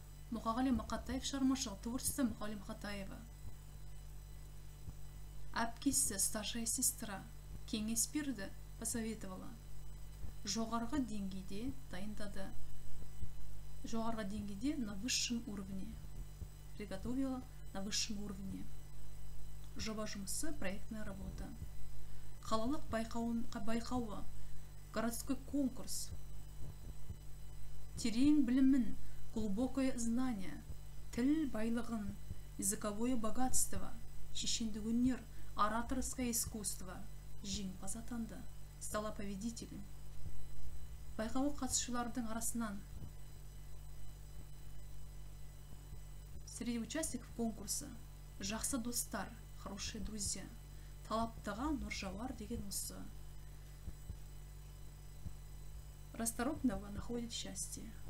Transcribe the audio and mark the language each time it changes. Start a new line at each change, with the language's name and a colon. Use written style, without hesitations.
Kazakh: Мұқағали Мақатаев шығармашылығы,
Russian: творчество
Kazakh: Мұқағали Мақатаева. Әпкесі,
Russian: старшая сестра,
Kazakh: кеңес берді,
Russian: посоветовала.
Kazakh: Жоғарғы деңгейде дайындады. Жоғарғы деңгейде
Russian: на высшем уровне. Приготовила на высшем уровне.
Kazakh: Жоба жұмысы,
Russian: проектная работа.
Kazakh: Қалалық байқауы,
Russian: городской конкурс.
Kazakh: Терең білімін,
Russian: глубокое знание,
Kazakh: тіл байлығын,
Russian: языковое богатство,
Kazakh: шешендік өнер,
Russian: ораторское искусство.
Kazakh: Жеңімпаз атанды,
Russian: стала победителем.
Kazakh: Байқауға қатысушылардың арасынан
Russian: среди участников конкурса
Kazakh: жақсы достар,
Russian: хорошие друзья.
Kazakh: Талаптыға Нұржауар деген осы.
Russian: Расторопного находит счастье.